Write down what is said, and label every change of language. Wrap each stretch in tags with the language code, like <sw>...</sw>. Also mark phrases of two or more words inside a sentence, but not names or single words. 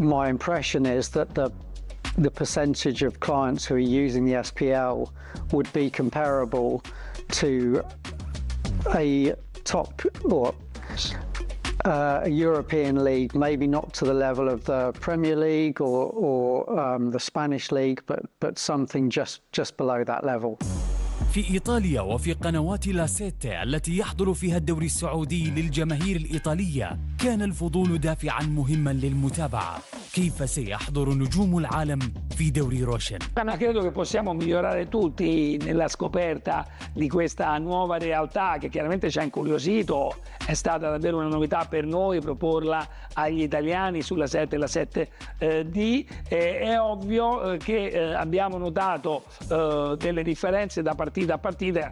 <en>My impression is that the percentage of clients who are using the SPL would be comparable to a top or a European league, maybe not to the level of the Premier League or the Spanish league, but something just below that level.</en> <ar>في إيطاليا وفي قنوات لاسيتي التي يحضر فيها الدوري السعودي للجماهير الإيطالية كان الفضول دافعا مهما للمتابعة. كيف سيحضر نجوم العالم في دوري روشن؟</ar> <it>Credo che possiamo migliorare tutti nella scoperta di questa nuova realtà che chiaramente ci ha incuriosito. È stata davvero una novità per noi proporla agli italiani sulla 7 e la 7D. È ovvio che abbiamo notato delle differenze da partita a partita.</it>